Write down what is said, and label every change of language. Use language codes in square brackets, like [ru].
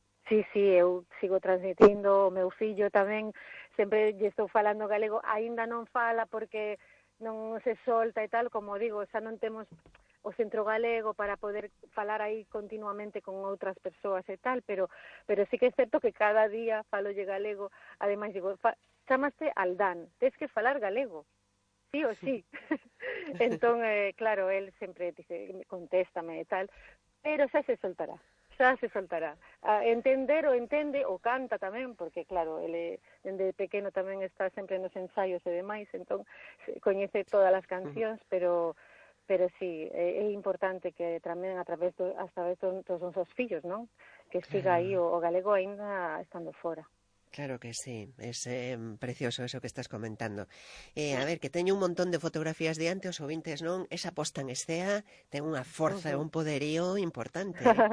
[gl] Sí, eu sigo transmitindo, o meu fillo tamén, sempre lle estou falando galego, aínda non fala porque non se solta e tal, como digo, xa non temos o centro galego para poder falar aí continuamente con outras persoas e tal, pero sí que é certo que cada día falo lle galego, ademais digo, chamaste Aldán, tens que falar galego, sí ou sí. Entón, claro, él sempre [es] dice, [gl] contéstame e tal, pero xa se soltará, xa se soltará. A entender o entende, o canta tamén, porque claro, ele dende pequeno tamén está sempre nos ensaios e demais, entón coñece todas as cancións, pero sí, é importante que tamén a través dos nosos fillos, non? Que siga aí o galego aínda estando fora. [es] Claro que sí, es precioso eso que estás comentando. [gl] A ver, que teño un montón de fotografías de antes, os ouvintes, non? Esa posta en escena, ten unha forza e un poderío importante.